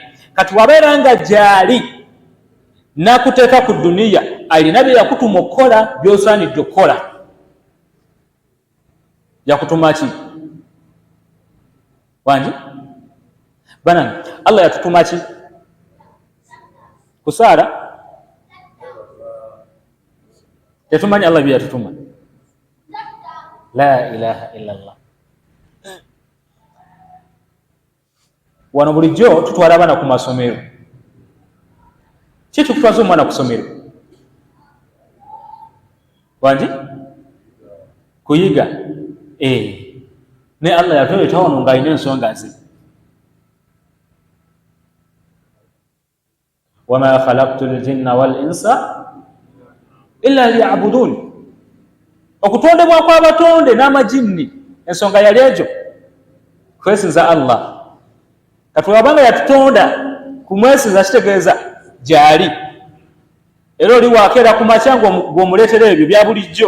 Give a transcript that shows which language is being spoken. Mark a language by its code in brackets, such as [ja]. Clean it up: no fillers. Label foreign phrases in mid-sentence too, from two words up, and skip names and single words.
[lg] Kati wabeera nga gyali nakuteeka ku duniya alina bye yakutuma okukola by'osaanidde okukola. Yakutuma ki? Wangi? Banange Allah yatutuma ki? Kusaala? Tetumanyi Allah bye yatutuma. [ar] لا إله إلا الله. [lg] Wano bulijjo tutwala abaana ku masomero. Ki tukutwaza omwana ku ssomero? Wangi? Kuyiga. Ne Allah yatuleta wano ng'alina ensonga ze. [ar] وما خلقت الجن والإنس إلا ليعبدون. [lg] Okutondebwa kw'abatonde n'amajinni ensonga yali egyo kwesinza Allah. Kati wabanga yatutonda kumwesinza kitegeeza gyali. Era oli wakeera ku makya ng'omuleetera ebyo bya bulijjo.